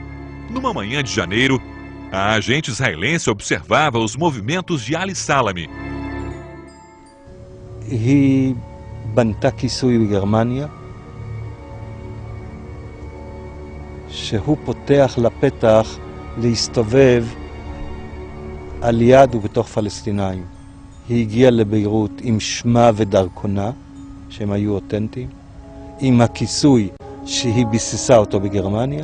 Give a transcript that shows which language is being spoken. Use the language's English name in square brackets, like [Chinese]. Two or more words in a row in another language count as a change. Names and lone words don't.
[Portuguese] Numa manhã de janeiro, a agente israelense observava os movimentos de Ali Salami. [Hebrew] היא בנתה כיסוי בגרמניה, שהוא פותח לפתח להסתובב על יד ובתוך פלסטינאים. היא הגיעה לביירות עם שמה ודרכונה, שהם היו אותנטיים, עם הכיסוי שהיא ביססה אותו בגרמניה.